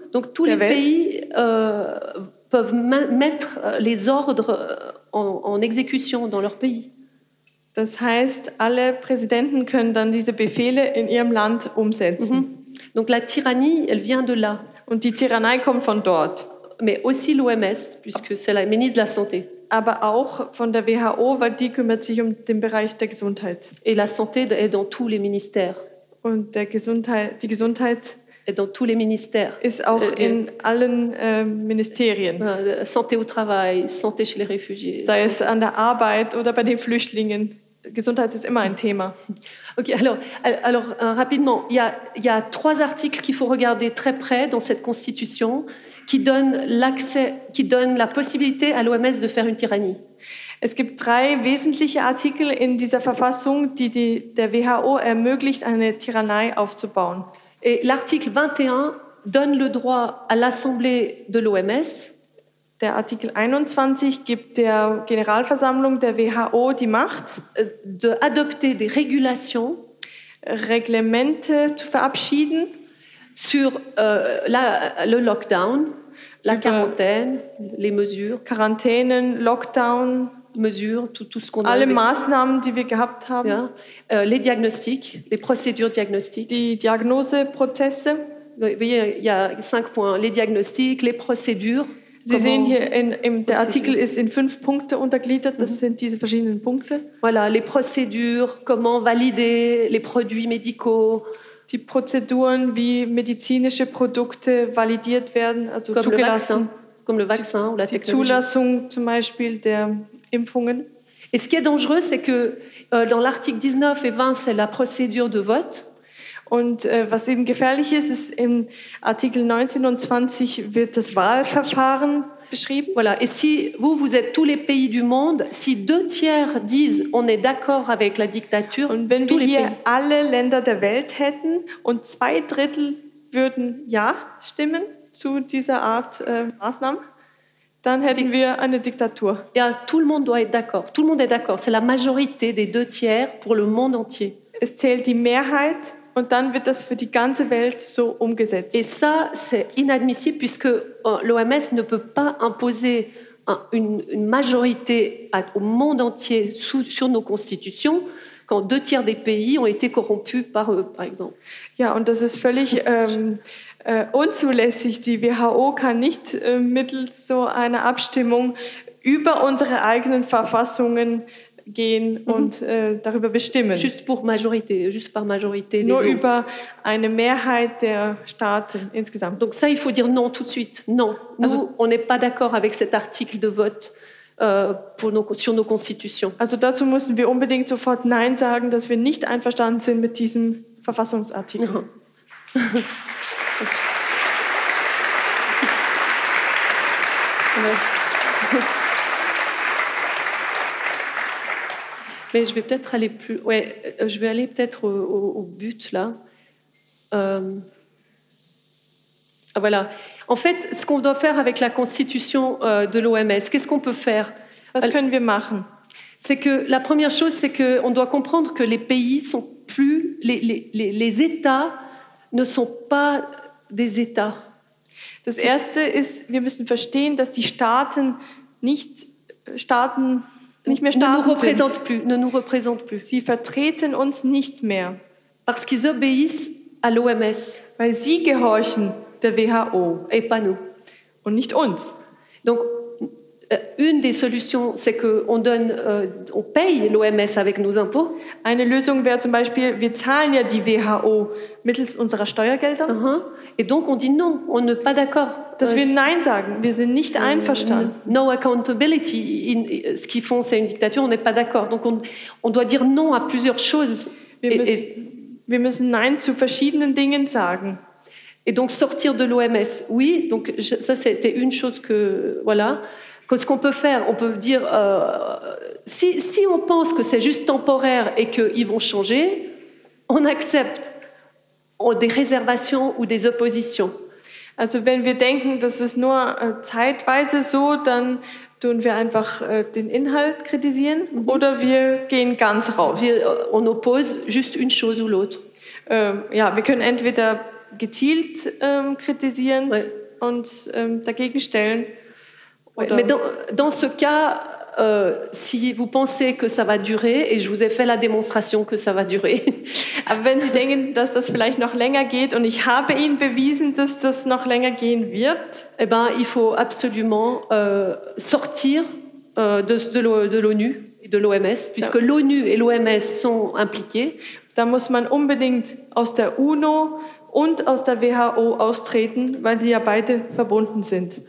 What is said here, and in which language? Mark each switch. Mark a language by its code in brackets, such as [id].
[fr] Donc tous les pays peuvent mettre les ordres en exécution dans leur pays. [de] Das heißt, alle Präsidenten können dann diese Befehle in ihrem Land umsetzen. Mm-hmm. [fr] Donc la tyrannie, elle vient de là. [de] Und die Tyrannei kommt von dort. [fr] Mais aussi l'OMS, puisque c'est la ministre de la Santé. [de] Aber auch von der WHO, weil die kümmert sich um den Bereich der Gesundheit. [fr] Et la santé est dans tous les ministères. [de] Und die Gesundheit [fr] est dans tous les ministères. [de] Ist auch in allen Ministerien. [fr] Santé au travail, santé chez les réfugiés. [de] Sei es an der Arbeit oder bei den Flüchtlingen. Gesundheit ist immer ein Thema. [fr] Okay, alors rapidement, il y a trois articles qu'il faut regarder très près dans cette constitution qui donnent la possibilité à l'OMS de faire une tyrannie. [de] Es gibt drei wesentliche Artikel in dieser Verfassung, die der WHO ermöglicht, eine Tyrannei aufzubauen. [fr] Et l'article 21 donne le droit à l'Assemblée de l'OMS. [de] Der Artikel 21 gibt der Generalversammlung der WHO die Macht, [fr] d'adopter des régulations, [de] Reglemente zu verabschieden, [fr] sur le lockdown, la quarantaine, les mesures. [de] Quarantänen, Lockdown, [fr] mesures, tout ce qu'on [de] alle [fr] a. [de] Alle Maßnahmen, die wir gehabt haben. Ja. [fr] Les diagnostics, les procédures diagnostiques. [de] Die Diagnoseprozesse. [fr] Vous voyez, il y a cinq points. Les diagnostics, les procédures. [de] Sie sehen hier, der Artikel ist in fünf Punkte untergliedert. Das mm-hmm. sind diese verschiedenen Punkte. [fr] Voilà, les procédures, comment valider les produits médicaux. [de] Die Prozeduren, wie medizinische Produkte validiert werden, also [fr] comme [de] zugelassen. [fr] Comme le vaccin ou la [de] technologie. Die Zulassung zum Beispiel der Impfungen. [fr] Et ce qui est dangereux, c'est que dans l'article 19 et 20, c'est la procédure de vote. Und was eben gefährlich ist, ist im Artikel 19 und 20 wird das Wahlverfahren beschrieben. Voilà. Et si vous êtes tous les pays du monde, si deux tiers disent on est d'accord avec la dictature, [de] und wenn wir hier alle Länder der Welt hätten und zwei Drittel würden ja stimmen, zu dieser Art Maßnahmen, dann hätten wir eine Diktatur. [fr] Ja, tout le monde doit être d'accord. Tout le monde est d'accord. C'est la majorité des deux tiers pour le monde entier. [de] Es zählt die Mehrheit und dann wird das für die ganze Welt so umgesetzt. [fr] Et ça, c'est inadmissible puisque l'OMS ne peut pas imposer une majorité au monde entier sur nos constitutions quand deux tiers des pays ont été corrompus par eux, par exemple. [de] Ja, und das ist völlig unzulässig. Die WHO kann nicht mittels so einer Abstimmung über unsere eigenen Verfassungen gehen und darüber bestimmen. [fr] Juste pour majorité, juste par majorité. [de] Nur über eine Mehrheit der Staaten insgesamt. [fr] Donc ça, il faut dire non tout de suite. Non, nous, also, on n'est pas d'accord avec cet article de vote sur nos constitutions. [de] Also dazu müssen wir unbedingt sofort Nein sagen, dass wir nicht einverstanden sind mit diesem Verfassungsartikel. Ja. [fr] Mais je vais peut-être aller plus. Ouais, je vais aller peut-être au but là. Voilà. En fait, ce qu'on doit faire avec la constitution de l'OMS, qu'est-ce qu'on peut faire? [de] Was können wir machen? [fr] C'est que la première chose, c'est que on doit comprendre que les pays sont plus les États ne sont pas des États. [de] Das erste ist, wir müssen verstehen, dass die Staaten nicht mehr Staaten [fr] ne nous représentent plus. [de] Sie vertreten uns nicht mehr. [fr] Parce qu'ils obéissent à l'OMS. [de] Weil sie gehorchen der WHO. [fr] Et pas nous. [de] Und nicht uns. [fr] Donc, une des solutions, c'est qu'on donne, on paye l'OMS avec nos impôts. [de] Eine Lösung wäre zum Beispiel, wir zahlen ja die WHO mittels unserer Steuergelder. Uh-huh. [fr] Et donc on dit non, on n'est pas d'accord. [de] Dass wir Nein sagen, wir sind nicht einverstanden. [en] No accountability, [fr] ce qu'ils font c'est une dictature, on n'est pas d'accord. Donc on doit dire non à plusieurs choses. [de] Wir müssen Nein zu verschiedenen Dingen sagen. [fr] Et donc sortir de l'OMS, oui, donc ça c'était une chose que, voilà. Ce qu'on peut faire, on peut dire, si on pense que c'est juste temporaire et qu'ils vont changer, on accepte. Des réservations ou des oppositions. [de] Also wenn wir denken, das ist nur zeitweise so, dann tun wir einfach den Inhalt kritisieren oder wir gehen ganz raus. [fr] On oppose juste une chose ou l'autre. [de] Ja, wir können entweder gezielt kritisieren und dagegen stellen. [fr] Oder mais dans ce cas, si vous pensez que ça va durer, et je vous ai fait la démonstration que ça va durer. [de] Aber wenn Sie denken, dass das vielleicht noch länger geht, und ich habe Ihnen bewiesen, dass das noch länger gehen wird, [fr] eh ben, il faut absolument sortir de l'ONU et de l'OMS, puisque ja. L'ONU et l'OMS sont impliqués. [de] Da muss man unbedingt aus der UNO und aus der WHO austreten, weil die ja beide verbunden sind.